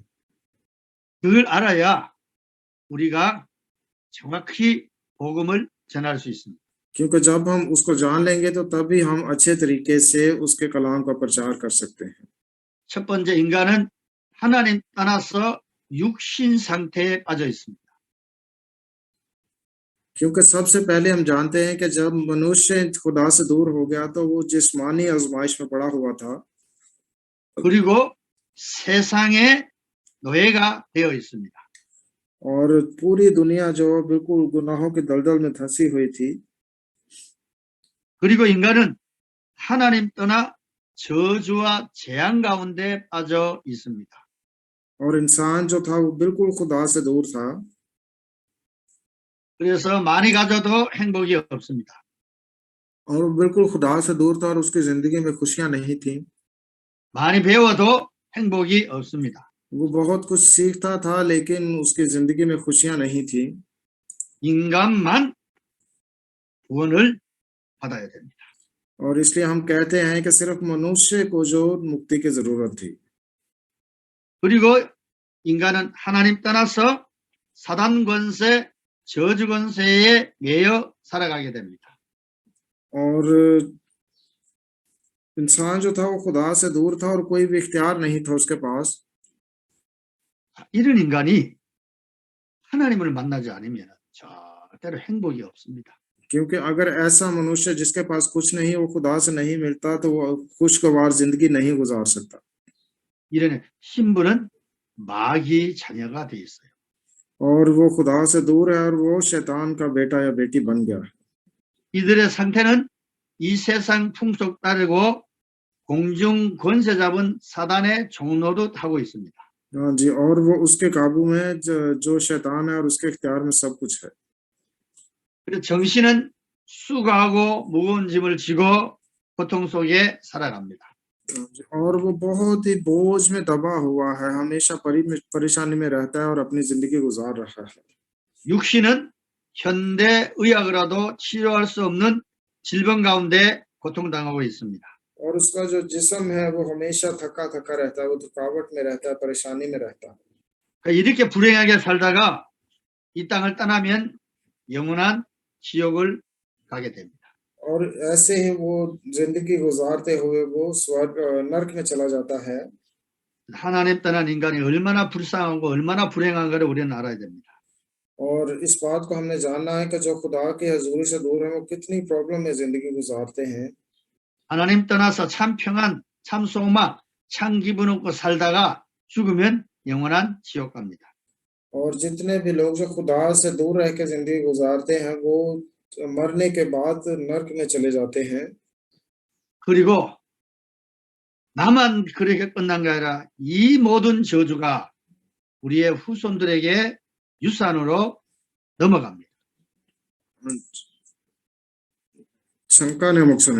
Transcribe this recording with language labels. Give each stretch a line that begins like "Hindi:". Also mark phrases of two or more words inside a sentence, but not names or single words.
Korean: 그걸 알아야 우리가 정확히 복음을 전할 수 있습니다.
Hindi: क्योंकि जब हम उसको जान लेंगे तो तभी हम अच्छे तरीके से उसके कलाम का प्रचार कर सकते हैं
Korean: 첫 번째 인간은 하나님 떠나서 육신 상태에 빠져 있습니다.
Hindi: क्योंकि सबसे पहले हम जानते हैं कि जब मनुष्य खुदा से दूर हो गया तो वो जिस्मानी आजमाइश में पड़ा हुआ था
Korean: 그리고 세상의 노예가 되어 있습니다.
Hindi: और पूरी दुनिया जो बिल्कुल गुनाहों के दलदल में धंसी हुई थी
Korean: 그리고 인간은 하나님 떠나 저주와 재앙 가운데 빠져 있습니다.
Hindi: और इंसान जो था वो बिल्कुल खुदा से दूर था
Korean: 그래서 많이 가져도 행복이 없습니다.
Hindi: और वो बिल्कुल खुदा से दूर था और उसकी जिंदगी में खुशियां नहीं थी
Korean: 많이 배워도 행복이 없습니다.
Hindi: वो बहुत कुछ सीखता था लेकिन उसकी जिंदगी में खुशियां नहीं थी
Korean: 인간만 구원을 받아야 됩니다.
Hindi: और इसलिए हम कहते हैं कि सिर्फ मनुष्य को जो मुक्ति की जरूरत थी
Korean: 그리고 인간은 하나님 떠나서 사단 권세, 저주 권세에 매여 살아가게 됩니다.
Hindi: और इंसान जो था वो खुदा से दूर था और कोई भी इख्तियार नहीं था उसके पास
Korean: 이런 인간이 하나님을 만나지 않으면 절대로 행복이 없습니다.
Hindi: क्योंकि अगर ऐसा मनुष्य जिसके पास कुछ नहीं वो खुदा से नहीं मिलता तो वो खुशगवार जिंदगी नहीं गुजार सकता
Korean: 이런 신부는 마귀 자녀가 돼 있어요.
Hindi: और वो खुदा से दूर है और वो शैतान का बेटा या बेटी बन गया है
Korean: 이들의 상태는 이 세상 풍속 따르고 공중 권세 잡은 사단의 종노릇 하고 있습니다.
Hindi: हाँ जी और वो उसके काबू में जो शैतान है और उसके इख्तियार में सब कुछ है
Korean: 그리고 정신은 수고하고 무거운 짐을 지고 고통 속에 살아갑니다.
Hindi: हाँ जी, और वो बहुत ही बोझ में दबा हुआ है हमेशा परेशानी में रहता है और अपनी जिंदगी गुजार रहा है
Korean: 육신은 현대 의학으로도 치료할 수 없는 질병 가운데 고통당하고 있습니다.
Hindi: और उसका जो जिस्म है वो हमेशा थका थका रहता है वो थकावट में रहता है परेशानी में रहता है
Korean: 그러니까 이렇게 불행하게 살다가 이 땅을 떠나면 영원한 지옥을 가게 됩니다.
Hindi: और ऐसे ही वो जिंदगी गुजारते हुए वो स्वर्ग नरक में चला जाता है
Korean: 하나님 떠난 인간이 얼마나 불쌍하고 얼마나 불행한가를 우리는 알아야 됩니다.
Hindi: और इस बात को हमने जानना है कि जो खुदा की हजूरी से दूर है वो कितनी प्रॉब्लम में जिंदगी गुजारते हैं।
Korean: 하나님 떠나서 참 평안, 참 소망, 참 기분 없고 살다가 죽으면 영원한 지옥 갑니다.
Hindi: और जितने भी लोग जो खुदा से दूर रह के जिंदगी गुजारते हैं वो मरने के बाद नर्क में चले जाते हैं।
Korean: 그리고 나만 그렇게 끝난 게 아니라 이 모든 저주가 우리의 후손들에게 유산으로 넘어갑니다. शंका ने 목사님.